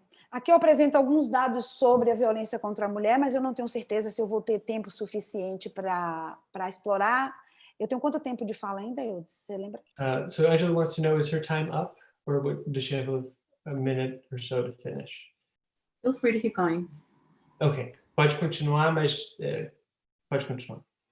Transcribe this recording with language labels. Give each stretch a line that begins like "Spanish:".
Portuguese: Aqui eu apresento alguns dados sobre a violência contra a mulher, mas eu não tenho certeza se eu vou ter tempo suficiente para explorar. Eu tenho quanto tempo de fala ainda, Eudes? Você lembra?
English: So Angela wants to know, is her time up, or does she have a minute or so to finish? Feel free to keep going.
Portuguese: Okay, pode continuar, mas pode continuar.